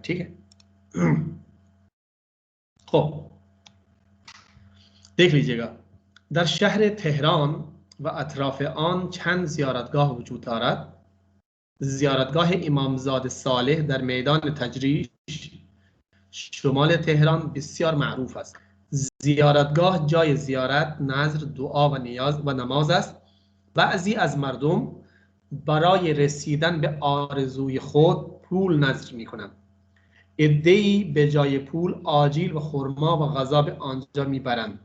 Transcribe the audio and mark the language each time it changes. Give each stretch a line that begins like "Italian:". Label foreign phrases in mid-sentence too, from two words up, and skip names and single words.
Hindi: ठीक है, खो देख लीजिएगा।
Persian: در شهر تهران و اطراف آن چند زیارتگاه وجود دارد. زیارتگاه امامزاده صالح در میدان تجریش شمال تهران بسیار معروف است. زیارتگاه جای زیارت، نذر، دعا و نیاز و نماز است. بعضی از مردم برای رسیدن به آرزوی خود پول نذر می کنند. عده‌ای به جای پول آجیل و خرما و غذا به آنجا می برند.